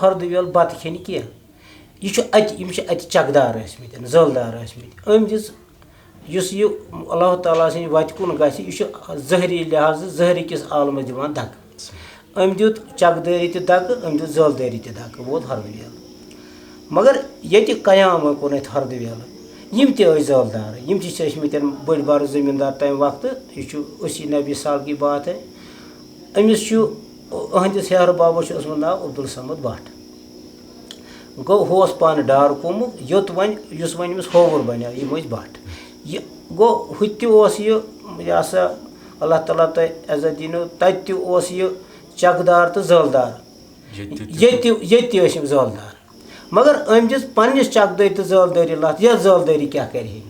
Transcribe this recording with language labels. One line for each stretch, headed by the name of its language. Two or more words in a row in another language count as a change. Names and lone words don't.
Kashmiri: ہردویل بتہٕ کھٮ۪نہِ کینٛہہ یہِ چھُ اتہِ یِم چھِ اتہِ چکدار ٲسمٕتۍ زٲلدار ٲسمٕتۍ أمۍ دِژ یُس یہِ اللہ تعالیٰ سٕنٛدِ وتہِ کُن گژھِ یہِ چھُ زہری لحاظہٕ زہرِ کِس عالمس دِوان دکہٕ أمۍ دیُت چکدٲری تہِ دکہٕ أمۍ دیُت زٲلدٲری تہِ دکہٕ ووت ہردویل مگر ییٚتہِ قیام کوٚر اتہِ ہردویل یِم تہِ ٲسۍ زٲلدار یِم تہِ چھِ ٲسمٕتۍ بٔڑۍ بارٕ زٔمیٖندار تمہِ وقتہٕ یہِ چھُ
Urdu: اسی نبی سال کی بات ہے.
Kashmiri: أمِس چھُ أہنٛدِس ہیہرٕ بابس چھُ اوسمُت ناو عبدالصمد بٹ گوٚو ہُہ اوس پانہٕ ڈار کھوٚمُت یوٚت وۄنۍ یُس وۄنۍ أمِس ہووُر بنیو یِم ٲسۍ بٹ یہِ گوٚو ہُہ تہِ اوس یہِ ہسا اللہ تعالیٰ تۄہہِ عزت دِنو تتہِ تہِ اوس یہِ چکدار تہٕ زٲلدار ییٚتہِ تہِ ٲسۍ یِم زٲلدار مگر أمۍ دِژ پننِس چکدٲری تہٕ زٲلدٲری لتھ یتھ زٲلدٲری کیٛاہ کرِ ہے.